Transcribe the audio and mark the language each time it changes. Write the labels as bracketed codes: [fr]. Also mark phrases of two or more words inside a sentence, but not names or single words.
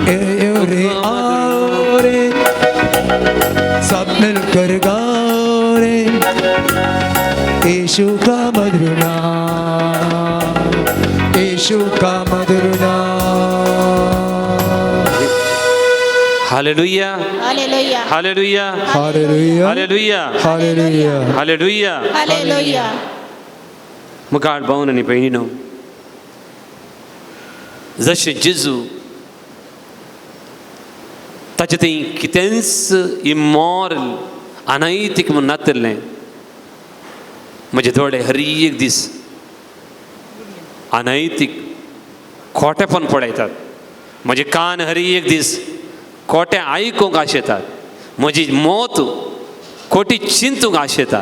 [hi] रे आओ रे सब मिलकर गाओ रे यीशु का मधुर नाम, यीशु का मधुर नाम। हालेलुया हालेलुया हालेलुया हालेलुया हालेलुया हालेलुया हालेलुया। हालेलुया [kok] मुखार बावन आणि बहिणीनो, जशें जेजू ताचे थंय कितेंच इमॉरल अनैतीक म्हूण नातिल्लें, म्हजे दोळे हर एक दीस अनैतीक खोटेपण पळयतात, म्हजे कान हर एक दीस खोटें आयकूंक आशेतात, म्हजी मोत खोटी चिंतूंक आशेता.